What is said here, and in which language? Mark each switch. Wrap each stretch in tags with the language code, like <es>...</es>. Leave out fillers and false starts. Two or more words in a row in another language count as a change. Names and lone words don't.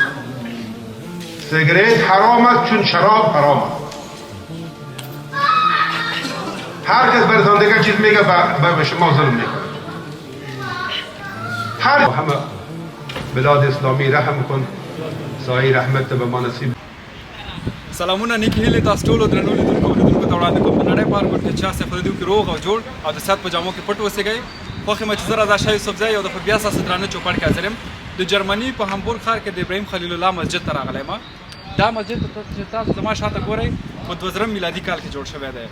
<fa>سیگرت حرام است چون شراب حرام است. هر کس برتان دیگر چیز میگه به شما ظلم میکنه. هر همه بلاد اسلامی رحم کن، سایه رحمت به ما نصیب.</fa> <ps>سلامونه نیکی هیلې تاسو ټولو درنو لیدونکو او لیدونکو ته وړاندې کوم په نړۍ په هر ګوټ کې چې هسئ خدای دې وکړي روغ او جوړ او د صحت په جامو کې پټ اوسېږئ. خوښ یم چې زه رضا شاه یوسفزی یو دفعه بیا ستاسو درانه چوپړ کې حاضر یم. د جرمني په همبورګ ښار کې د ابراهیم خلیل الله مسجد ته راغلی یم. دا مسجد چې تاسو زما شاته ګورئ په 2000 میلادي کال کې جوړ شوی دی.</ps>